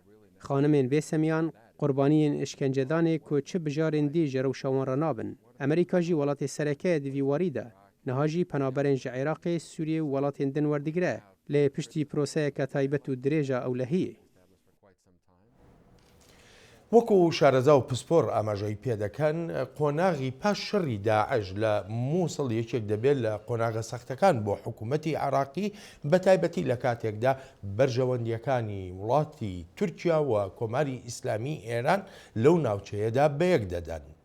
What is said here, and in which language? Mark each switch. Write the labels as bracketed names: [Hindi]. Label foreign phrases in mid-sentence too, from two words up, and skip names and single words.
[Kurdish] Xanimên bêsemiyan qurbaniyên işkencedanê ku çi bijarên dî ji rewşa wan re nabin. Amerîka jî welatê serekeyê di vî warî de. Niha jî penaberên ji Iraqê, Sûriyê û welatên din werdigire lê piştî proseyeka taybet û dirêja ewlehiyê. [Central Kurdish] وەکو شارەزا و پسپۆر ئاماژەی پێدەکەن قۆناغی پاش شەڕی داعش لە مووسڵ یەکێک دەبێت لە قۆناغە سەختەکان بۆ حکوومەتی عراقی بەتایبەتی لە کاتێکدا بەرژەوەندیەکانی وڵاتی تورکیا و کۆماری ئیسلامی ئێران لەو ناوچەیەدا بەیەک دەدەن.